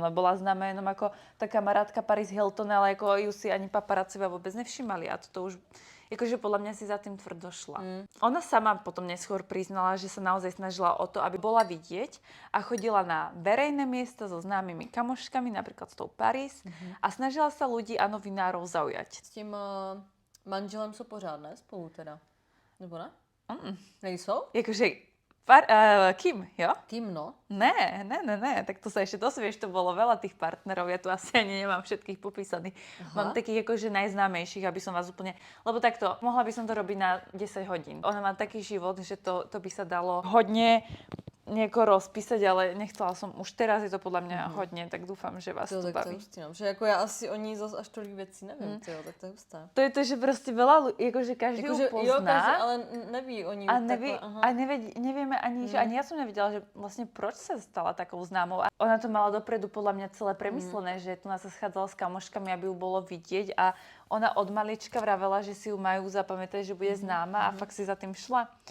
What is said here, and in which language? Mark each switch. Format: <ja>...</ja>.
<sk>Ona bola známa jenom ako tá kamarátka Paris Hilton, ale ako ju si ani paparacovia vôbec nevšimali a toto už akože podľa mňa si za tým tvrdo šla. Ona sama potom neskôr priznala, že sa naozaj snažila o to, aby bola vidieť a chodila na verejné miesta so známymi kamoškami, napríklad s tou Paris a snažila sa ľudí a novinárov zaujať.</sk> <cs>S tím manželem jsou pořád, ne? Spolu teda. Nebo ne? Nejsou? Jakože Kim, jo? Kim, no.</cs> <sk>Ne, tak to sa ešte dosvieš, to bolo veľa tých partnerov, ja tu asi ani nemám všetkých popísaných. Mám takých akože najznámejších, aby som vás úplne... Lebo takto, mohla by som to robiť na 10 hodín. Ona má taký život, že to by sa dalo hodne nejako rozpísať, ale nechcela som, už teraz je to podľa mňa hodne, tak dúfam, že vás to baví.</sk> <cs>Že jako já asi o ní zase až tolik věcí nevím, tak to je hustá.</cs> <sk>To je to, že proste veľa ľudí, akože každý ju pozná.</sk> <cs>Jo, každý, ale neví o ní.</cs> <sk>A nevieme ani, že ani ja som nevedela, že vlastne proč sa stala takou známou. A ona to mala dopredu podľa mňa celé premyslené, že tu nás sa schádzala s kamoškami, aby ju bolo vidieť a ona od malička vravela, že si ju majú zapamätať, že bude známa a fakt si za tým šla.</sk>